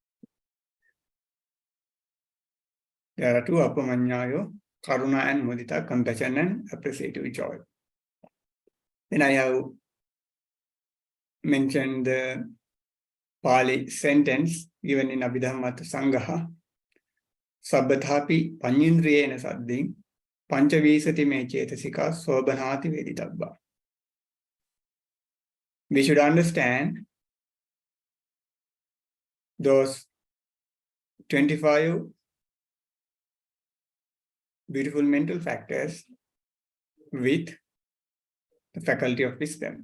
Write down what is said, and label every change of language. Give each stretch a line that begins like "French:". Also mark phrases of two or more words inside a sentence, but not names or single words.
English: There are 2 Appamanyayo, Karuna and Mudita, compassion and appreciative joy. Then I have mentioned the Pali sentence given in Abhidhamma Sangaha.
Pali: Sabbatapi Panyindriyena Saddhim Panchavisati me Cetasika Sobhanati Veditabba.
English: We should understand those 25 beautiful mental factors with the faculty of wisdom.